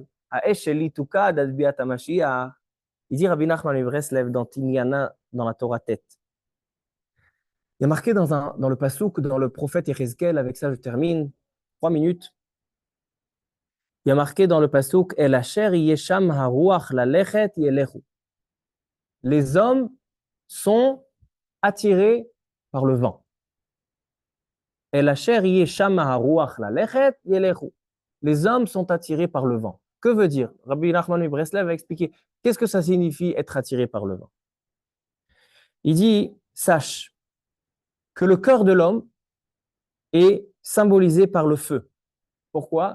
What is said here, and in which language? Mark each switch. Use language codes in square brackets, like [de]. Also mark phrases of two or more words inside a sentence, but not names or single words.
[fr] Il dit Rabbi Nachman mi Breslev dans Tinyana, dans la Torah tête. Il y a marqué dans le Passouk, dans le prophète Yechezkel, avec ça je termine, 3 minutes. Il y a marqué dans le Passouk, [he] אל אשר שמה הרוח ללכת ילכו. [fr] Les hommes sont attirés par le vent. [he] אל אשר שמה הרוח ללכת ילכו. [fr] Les hommes sont attirés par le vent. Que veut dire? Rabbi Nachman mi Breslev va expliquer qu'est-ce que ça signifie être attiré par le vent. Il dit, sache que le cœur de l'homme est symbolisé par le feu. Pourquoi?